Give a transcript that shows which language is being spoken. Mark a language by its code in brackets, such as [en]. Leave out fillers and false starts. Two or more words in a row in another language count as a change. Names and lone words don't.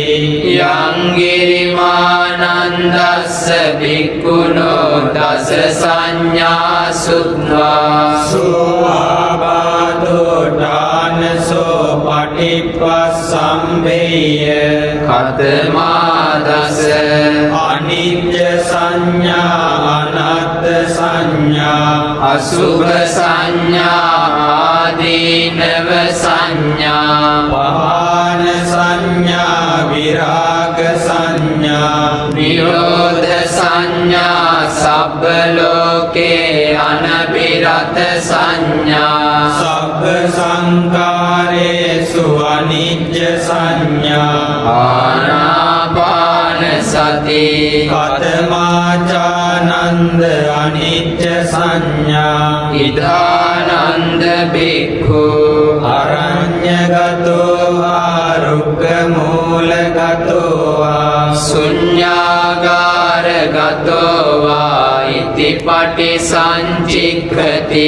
[pi] යං ගිරිමානන්දස්ස භික්ඛුනෝ දස සංඥා සුත්වා සෝ ආබාධෝ දානසෝ පටිප්පසම්බේය කතමා දස අනිත්‍ය සංඥා අනාත්ම සංඥා අසුභ සංඥා ආදීනව සංඥා පහාන සංඥා විරාග සංඥා නිරෝධ සංඥා සබ්බ ලෝකේ අනබිරත සංඥා සබ්බ සංකාරේසු අනිත්‍ය සංඥා ආනාපාන සති කතමාචානන්ද අනිත්‍ය සංඥා ඉදානන්ද බික්ඛු අරඤ්ඤගතෝ ආරුක්ඛ මූලගතෝ වා ශුඤ්ඤාගාරගතෝ වා ඉතිපටි සංචික්ඛති